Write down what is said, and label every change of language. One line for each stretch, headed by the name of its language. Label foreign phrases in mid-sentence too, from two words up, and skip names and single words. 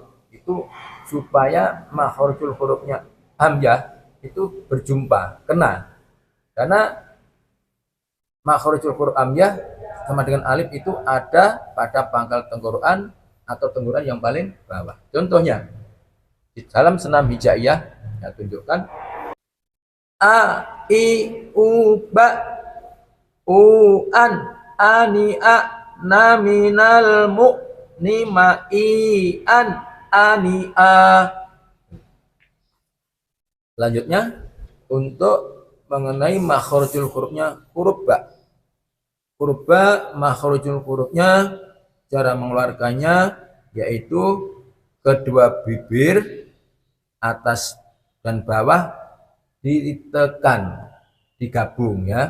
Indonesian: Itu supaya
Arabic: makhrajul hurufnya
Indonesian: hamzah itu berjumpa, kena. Karena
Arabic: makhrajul huruf
Indonesian: hamzah sama dengan alif itu ada pada pangkal tenggorokan atau tenggorokan yang paling bawah. Contohnya di dalam senam hijaiyah saya tunjukkan a, i, u, ba, u, an, ani, a, na, minal, mu, ni, ma, i, an, ani, a. Selanjutnya untuk mengenai
Arabic: makhrajul hurufnya
Indonesian: huruf ba. Huruf ba
Arabic: makhrajul hurufnya
Indonesian: cara mengeluarkannya yaitu kedua bibir atas dan bawah ditekan, digabung ya.